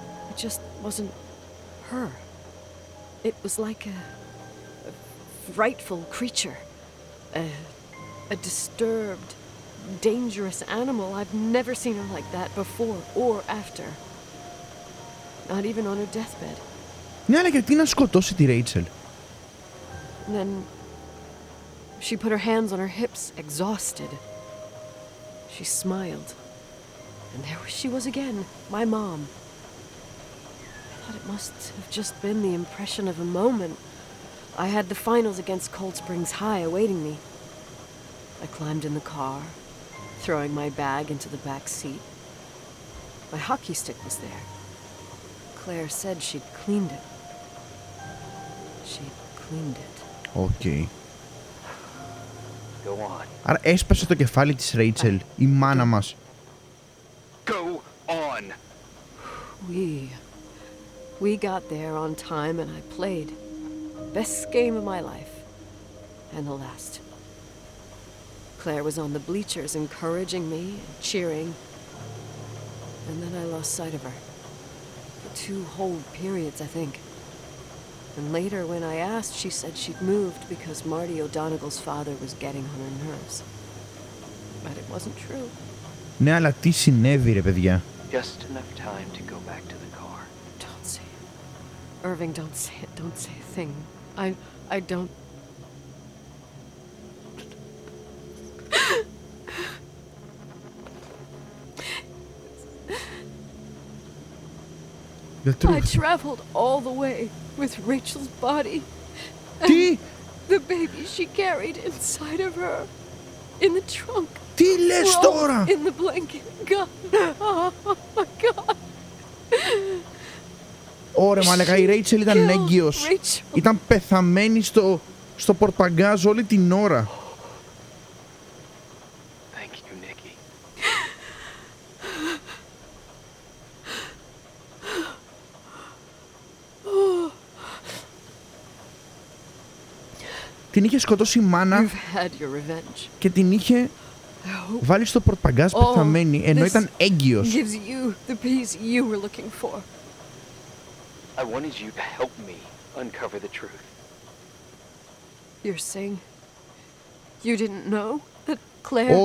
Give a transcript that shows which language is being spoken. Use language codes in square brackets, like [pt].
[en] It just wasn't her. It was like a frightful creature. A disturbed, dangerous animal. I've never seen her like that before or after. Not even on her deathbed. [el] Ναι, αλλά γιατί να σκοτώσει τη Ρέιτσελ? [en] And then she put her hands on her hips, exhausted. She smiled. And there she was again, my mom. I thought it must have just been the impression of a moment. I had the finals against Cold Springs High awaiting me. I climbed in the car, throwing my bag into the back seat. My hockey stick was there. Claire said she'd cleaned it. She'd cleaned it. [el] Οκ. [en] Go on. [el] Άρα έσπασε το κεφάλι της Ρέιτσελ, η μάνα μας. [en] Go on. We got there on time and I played. Best game of my life. And the last. Claire was on the bleachers encouraging me and cheering. And then I lost sight of her. For 2 whole periods, I think. And later, when I asked, she said she'd moved because Marty O'Donegal's father was getting on her nerves. But it wasn't true. [el] Ναι, αλλά τι συνέβη ρε παιδιά? [en] Just enough time to go back to the car. Don't say it. Irving, don't say it. Don't say a thing. I don't... I traveled all the way with Rachel's body. [el] Τι? [en] The baby she carried inside of her. In the trunk. [el] Τι λες τώρα? [en] In the blanket. God. Oh my God. [el] Ωραία μαλάκα, η Ρέιτσελ ήταν έγκυος. Ήταν πεθαμένη στο πορτμπαγκάζ όλη την ώρα. [en] Thank you, Nikki. [el] την είχε σκοτώσει η μάνα [en] You've had your revenge. [el] και την είχε βάλει στο πορτπαγκάζ πεθαμένη ενώ ήταν έγκυος. [en] Gives you the peace you were looking for. I wanted you to help me uncover the truth. You're saying you didn't know that Claire...